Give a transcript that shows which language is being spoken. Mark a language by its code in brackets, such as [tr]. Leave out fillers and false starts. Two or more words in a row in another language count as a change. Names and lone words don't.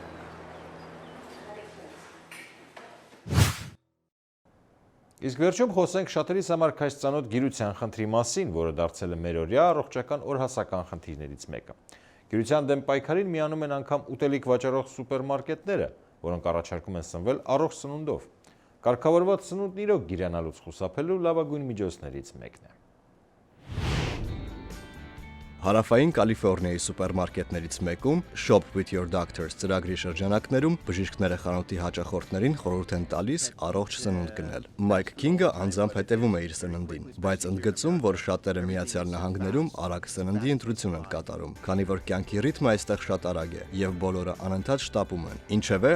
[hy] Իսկ վերջում խոսենք շատերիս համար քայլ ծանոթ գիրության խնդրի մասին, որը դարձել է մերօրյա առողջական օրհասական խնդիրներից մեկը։ Գիրության դեմ պայքարին միանում են անգամ ուտելիք վաճառող սուպերմարկետները, որոնք առաջարկում են սնվել առողջ սնունդով։ Կարգավորված սնունդն իրոք գիրանալուց խուսափելու լավագույն միջոցներից մեկն է։ Հարավային Կալիֆոռնիայի սուպերմարկետներից մեկում [en] Shop with your doctors [hy] ծրագրի շրջանակներում բժիշկները խանութի հաճախորդներին խորհուրդ են տալիս առողջ սնունդ գնել։ Մայք Քինգը անձամբ հետևում է իր սննդին, բայց ընդգծում, որ շատերը Միացյալ Նահանգներում արագ սննդի ընտրություն են կատարում, քանի որ կյանքի ռիթմը այստեղ շատ արագ է եւ բոլորը անընդհատ շտապում են։ Ինչևէ,